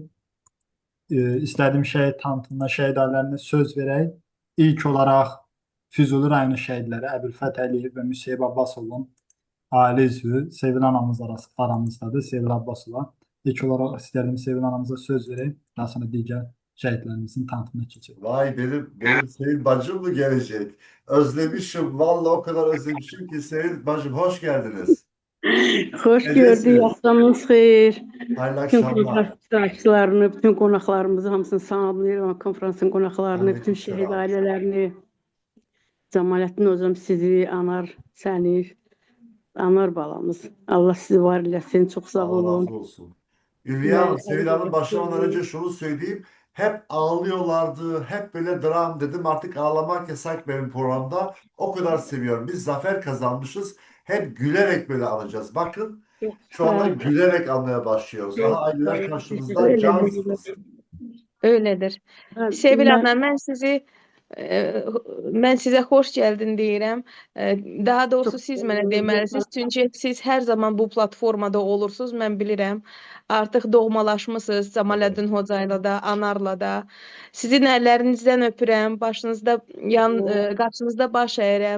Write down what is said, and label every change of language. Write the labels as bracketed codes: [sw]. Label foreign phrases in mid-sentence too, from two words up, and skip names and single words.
[az] İstədiyim şəhid tanıtımına, şəhid ailələrinə söz verək. İlk olaraq Füzuli rayonu şəhidləri Əbülfət Əliyev və Müseyib Abbasovun ailə üzvü Sevil anamız aramızdadır. Sevil Abbasova. İlk olaraq istəyirəm Sevil anamıza söz vereyim. Daha sonra digər şəhidlərimizin tanıtımına keçelim. [tr] Vay benim Sevil bacım mı gelecek? Özlemişim. Vallahi o kadar özlemişim ki Sevil bacım hoş geldiniz. [az] Xoş gördük, Necəsiniz? axşamınız xeyir. [tr] Hayırlı [az] Bütün [tr] akşamlar. [az] konfrans iştirakçılarını, bütün qonaqlarımızı hamısını salamlayıram. Konfransın qonaqlarını, bütün [tr] Aleykümselam. [az] şəhid ailələrini. Cəmaləddin hocam sizi, Anar, səni, Anar balamız. Allah sizi var eləsin. Çox sağ Allah olun. razı olsun. Ülviye Hanım, Mən [tr] Sevil Hanım başlamadan önce şunu söyleyeyim. Hep ağlıyorlardı, hep böyle dram dedim. Artık ağlamak yasak benim programda. O kadar seviyorum. Biz zafer kazanmışız. Hep gülerek böyle alacağız. Bakın [az] Çox [tr] şu anda [az] sağ [tr] gülerek almaya başlıyoruz. Çok Daha sağ aileler olun. karşımızda Öyledir. cansınız. [az] Öylədir. [tr] Ben, [az] Sevil mən ana, mən sizə xoş gəldin deyirəm. Daha doğrusu çox siz sağ mənə olun. deməlisiniz, çünki siz hər zaman bu platformada olursunuz, mən bilirəm. Artıq doğmalaşmısınız Cəmaləddin Hoca ilə də, Anarla da. Sizin əllərinizdən öpürəm, başınızda qarşınızda baş əyirəm.